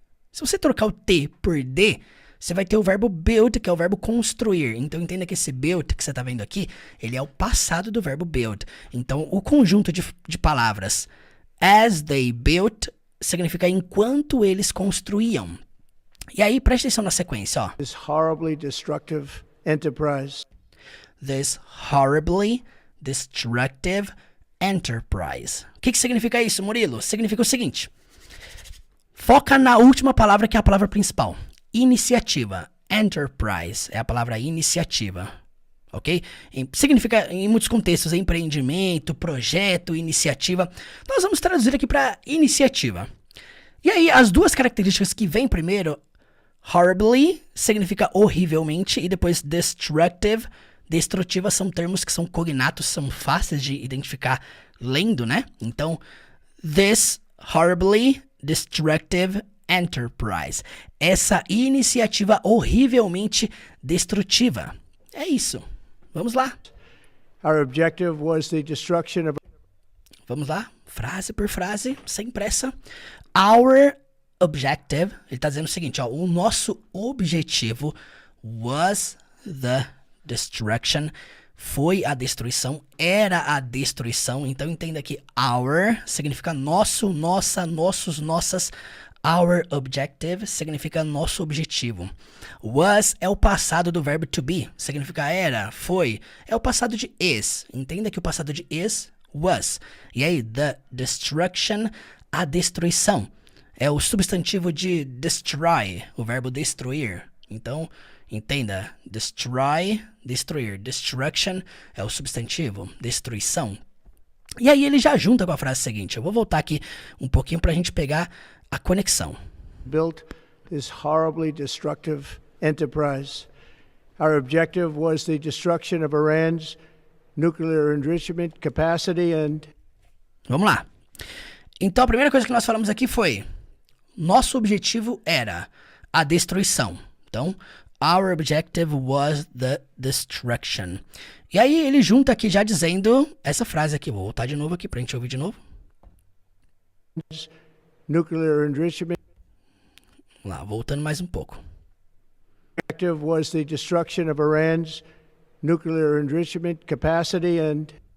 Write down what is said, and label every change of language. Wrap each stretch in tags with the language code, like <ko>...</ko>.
<pt>Se você trocar o T por D, você vai ter o verbo build, que é o verbo construir. Então entenda que esse built que você está vendo aqui, ele é o passado do verbo build. Então o conjunto de palavras</pt> <en>as they built</en> <pt>significa enquanto eles construíam. E aí, preste atenção na sequência, ó.</pt> <en>This horribly destructive enterprise. This horribly destructive enterprise.</en> <pt>O que significa isso, Murilo? Significa o seguinte. Foca na última palavra, que é a palavra principal. Iniciativa. Enterprise é a palavra iniciativa. Ok? Significa, em muitos contextos, empreendimento, projeto, iniciativa. Nós vamos traduzir aqui para iniciativa. E aí, as duas características que vêm primeiro, horribly, significa horrivelmente, e depois destructive, destrutiva, são termos que são cognatos, são fáceis de identificar lendo, né? Então,</pt> <en>this horribly destructive enterprise.</en> <pt>Essa iniciativa horrivelmente destrutiva. É isso. Vamos lá.</pt> <en>Our objective was the destruction of...</en> <pt>Vamos lá, frase por frase, sem pressa.</pt> <en>Our objective,</en> <pt>ele está dizendo o seguinte, ó, o nosso objetivo</pt> <en>was the destruction,</en> <pt>foi a destruição, era a destruição. Então entenda que our significa nosso, nossa, nossos, nossas.</pt> <en>Our objective</en> <pt>significa nosso objetivo. Was é o passado do verbo to be, significa era, foi. É o passado de is. Entenda que o passado de is, was. E aí, the destruction, a destruição. É o substantivo de destroy, o verbo destruir. Então, entenda, destroy, destruir. Destruction é o substantivo, destruição. E aí ele já junta com a frase seguinte. Eu vou voltar aqui um pouquinho para a gente pegar a conexão.</pt> <en>Built this horribly destructive enterprise. Our objective was the destruction of Iran's nuclear enrichment capacity and...</en> <pt>Vamos lá. Então a primeira coisa que nós falamos aqui foi, nosso objetivo era a destruição. Então,</pt> <en>our objective was the destruction.</en> <pt>E aí ele junta aqui já dizendo essa frase aqui. Vou voltar de novo aqui pra gente ouvir de novo.</pt> <en>Nuclear enrichment.</en> <pt>Vamos lá, voltando mais um pouco.</pt> <en>Objective was the destruction of Iran's nuclear enrichment capacity and...</en>